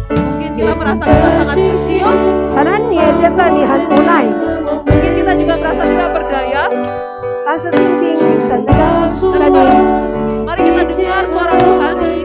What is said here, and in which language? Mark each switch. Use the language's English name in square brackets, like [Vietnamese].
[Indonesian] Mungkin kita merasa kita sangat kecil, [Chinese] 可能你也觉得你很无奈， [Indonesian] mungkin kita juga merasa tidak berdaya. [Chinese] 但是听听神的声音， [Indonesian] Mari kita dengar suara Tuhan.